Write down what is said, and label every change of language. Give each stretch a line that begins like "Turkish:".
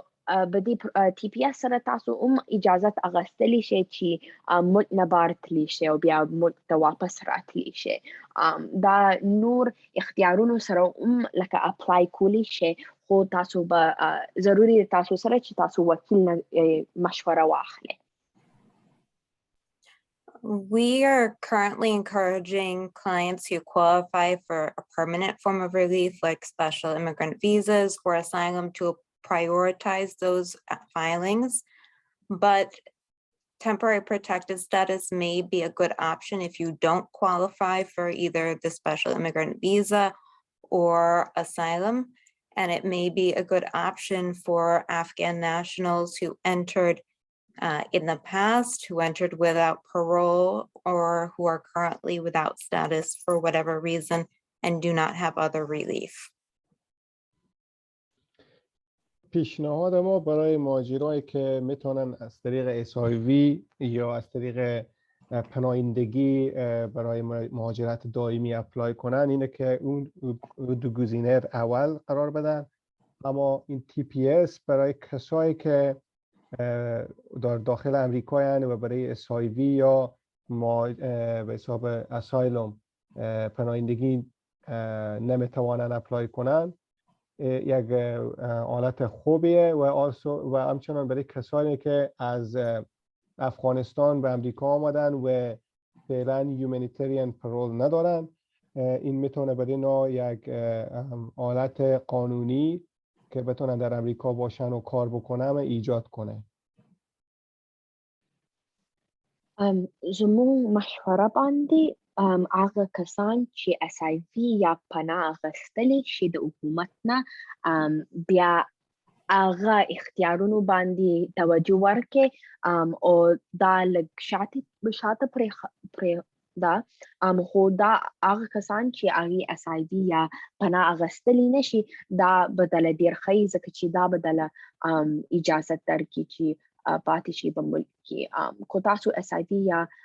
Pashto: په دې ټي پی اس سره تاسو اجازت اغستلی شي چې ملک نه بار تلی شي او بیا ملک ته واپس راتلی شي دا نور اختیارونو سره لکه اپلای کولی شي خو تاسو به ضروری تاسو سره چې تاسو وکیل نه مشوره واخلئ.
English: We are currently encouraging clients who qualify for a permanent form of relief, like special immigrant visas or asylum, to prioritize those filings. But temporary protected status may be a good option if you don't qualify for either the special immigrant visa or asylum. And it may be a good option for Afghan nationals who entered in the past, who entered without parole or who are currently without status for whatever reason and do not have other relief.
Persian: پیشنهاد ما برای مهاجرایی که میتونن از طریق SIV یا از طریق پناهندگی برای مهاجرت دائمی اپلای کنن اینه که اون دو گزینه اول قرار بدن، اما این TPS برای کسایی که در داخل امریکا و برای SIV یا به حساب اسایلوم پناهندگی نمیتوانن اپلای کنن یک حالت خوبیه و همچنان برای کسانی که از افغانستان به امریکا آمدن و فعلا هیومانیتریان پرول ندارن این میتونه برای اینا یک حالت قانونی که بتونن در امریکا باشن و کار بکنن ایجاد کنه.
Pashto: زمون مشوره باندې هغه کسان چې SIV یا پناه اخیستلی شي د حکومت نه بیا هغه اختیارونو باندې توجه ورکړي او دا لږ شاته پرېږده خو دا هغه کسان چې هغې SIV یا پناه اخیستلی نشي دا به دله ډېر ښه ځکه چې دا به دله اجازت درکړي چې پاتې شي په ملک کې کو تاسو SIV یا